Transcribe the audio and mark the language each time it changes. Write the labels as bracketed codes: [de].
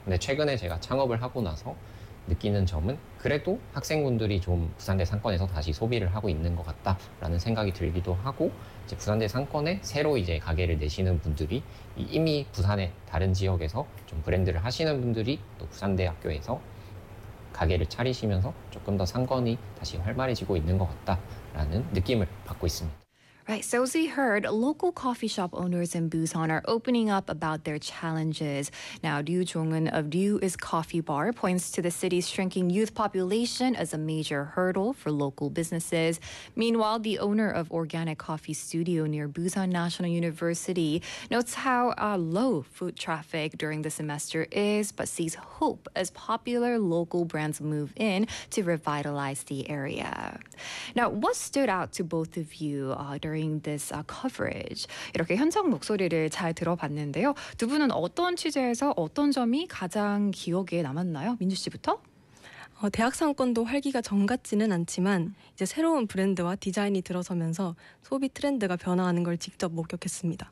[ko] 근데 최근에 제가 창업을 하고 나서 느끼는 점은 그래도 학생분들이 좀 부산 대상권에서 다시 소비를 하고 있는 것 같다라는 생각이 들기도 하고 이제 부산 대상권에 새로 이제 가게를 내시는 분들이 이미 부산의 다른 지역에서 좀 브랜드를 하시는 분들이 또 부산대학교에서 가게를 차리시면서 조금 더 상권이 다시 활발해지고 있는 것 같다라는 느낌을 받고 있습니다. [en] Right, so as we heard, local coffee shop owners in Busan are opening up about their challenges. Now, Ryu Jong-un of Ryu is Coffee Bar points to the city's shrinking youth population as a major hurdle for local businesses. Meanwhile, the owner of Organic Coffee Studio near Busan National University notes how low foot traffic during the semester is, but sees hope as popular local brands move in to revitalize the area. Now, what stood out to both of you during this coverage? [ko] 이렇게 현장 목소리를 잘 들어봤는데요. 두 분은 어떤 취재에서 어떤 점이 가장 기억에 남았나요? 민주 씨부터? 대학 상권도 활기가 정 같지는 않지만 이제 새로운 브랜드와 디자인이 들어서면서 소비 트렌드가 변화하는 걸 직접 목격했습니다.